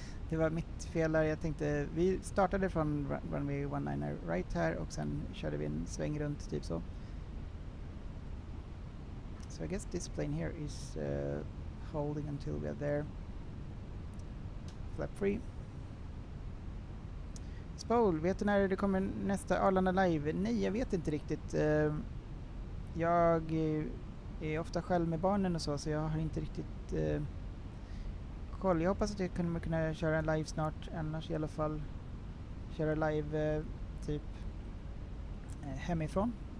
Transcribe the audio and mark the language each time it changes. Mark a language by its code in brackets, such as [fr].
[sv] Det var mitt fel där, jag tänkte, vi startade från runway 19 right här och sen körde vi en sväng runt typ så. [en] So I guess this plane here is holding until we are there. Flap free. [sv] Spol, vet du när det kommer nästa Arlanda Live? Nej, jag vet inte riktigt. Jag är ofta själv med barnen och så jag har inte riktigt koll. Jag hoppas att jag kommer kunna köra live snart, annars i alla fall köra live typ hemifrån.